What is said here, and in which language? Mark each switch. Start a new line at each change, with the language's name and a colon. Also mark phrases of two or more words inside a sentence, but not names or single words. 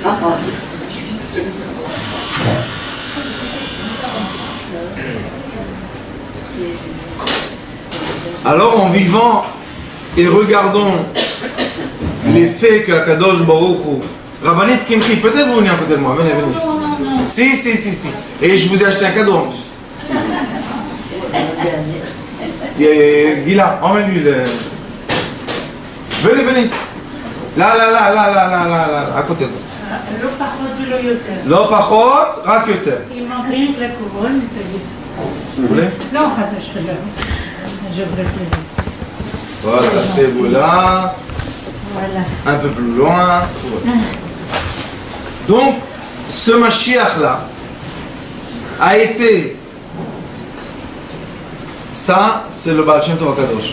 French: Alors en vivant et regardons les faits que
Hebrew: הקדוש ברוך הוא,
French: Rabbanit Kimchi, peut-être vous venez à côté de moi, venez ici. Si. Et je vous ai acheté un cadeau en plus. Gila, emmène-lui le... Venez ici. Là, à côté de moi.
Hebrew: לא פחות ולא יותר. לא פחות, רק יותר. אם מקריאים לקורון, תגיד.
French: Vous voulez?
Hebrew: לא, חס ושלום.
French: Je préfère. Voilà, c'est vous là. Voilà. Un peu plus loin. Donc, ce Mashiach là a été. Ça, c'est le Baal Shem Tov HaKadosh.